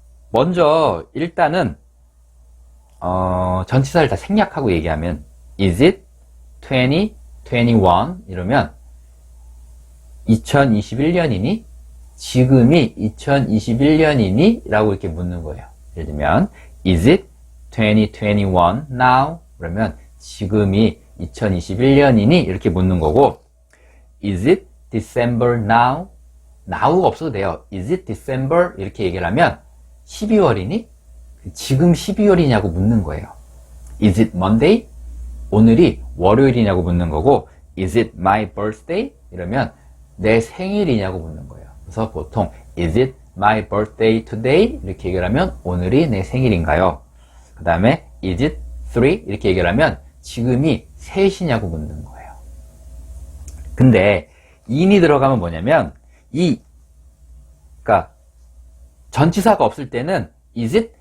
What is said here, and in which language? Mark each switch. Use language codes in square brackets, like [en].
[ko] 먼저 일단은 전치사를 다 생략하고 얘기하면 [en] is it 2021 [ko] 이러면 2021년이니? 지금이 2021년이니? 라고 이렇게 묻는 거예요. 예를 들면 [en] is it 2021 now? [ko] 그러면 지금이 2021년이니? 이렇게 묻는 거고, [en] is it December now? [ko] now가 없어도 돼요. [en] is it December? [ko] 이렇게 얘기를 하면 12월이니? 지금 12월이냐고 묻는 거예요. [en] is it Monday? [ko] 오늘이 월요일이냐고 묻는 거고, [en] is it my birthday? [ko] 이러면 내 생일이냐고 묻는 거예요. 그래서 보통 [en] is it my birthday today? [ko] 이렇게 얘기를 하면 오늘이 내 생일인가요? 그 다음에 [en] is it 3? [ko] 이렇게 얘기를 하면 지금이 3시냐고 묻는 거예요. 근데 in이 들어가면 뭐냐면 그러니까 전치사가 없을 때는 [en] is it?